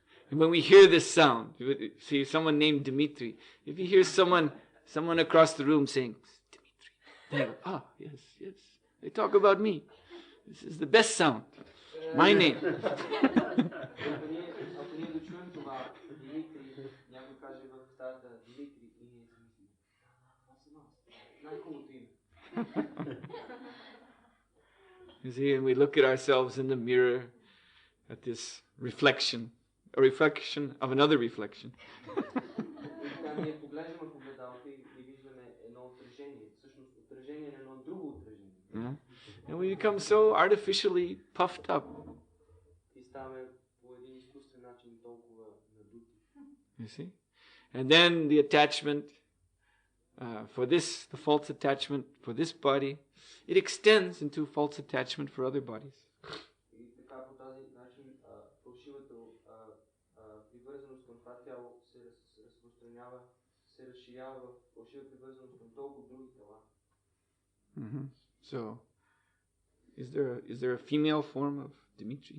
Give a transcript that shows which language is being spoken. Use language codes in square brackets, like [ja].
[en] And when we hear this sound, see someone named Dimitri, if you hear someone across the room saying, Dimitri, then you go, oh, yes, they talk about me. This is the best sound. My name. [bg] Ако ние да чуем това, Димитри, някой каже в стаята Димитри и ние си мислим, това съм аз, най-хубавото име. [en] You see, and we look at ourselves in the mirror, at this reflection, a reflection of another reflection. [bg] Ние поглеждаме в огледалото и виждаме едно отражение, всъщност отражение на едно друго отражение. [en] And we become so artificially puffed up. [bg] И ставаме по един изкуствен начин толкова надути. [en] You see? And then the attachment for this, the false attachment for this body, it extends into false attachment for other bodies. [bg] И така по този начин фалшивата привързаност към това тяло се разпространява, се разширява в фалшива привързаност към толкова други тела. [en] So, is there a female form of Dimitri?